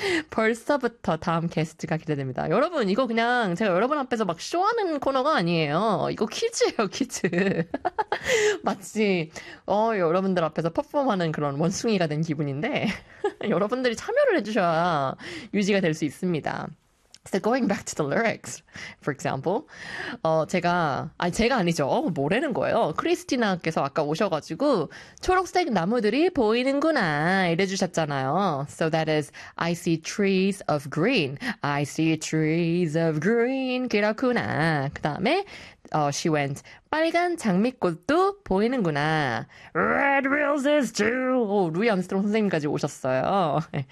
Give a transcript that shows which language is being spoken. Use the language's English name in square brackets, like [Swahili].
[Korean] 벌써부터 다음 게스트가 기대됩니다. 여러분, 이거 그냥 제가 여러분 앞에서 막 쇼하는 코너가 아니에요. 이거 퀴즈예요, 퀴즈. 마치 여러분들 앞에서 퍼폼하는 그런 원숭이가 된 기분인데 여러분들이 참여를 해주셔야 유지가 될수 있습니다. [English] So going back to the lyrics, for example, [Korean] 제가 아니죠. 뭐라는 거예요? 크리스티나께서 아까 오셔가지고 초록색 나무들이 보이는구나 이래주셨잖아요. [English] So that is, I see trees of green. I see trees of green. [Korean] 그렇구나. 그 다음에, [English] she went, [Korean] 빨간 장미꽃도 보이는구나. [English] Red roses too. [Korean] 오, 루이 암스트롱 선생님까지 오셨어요.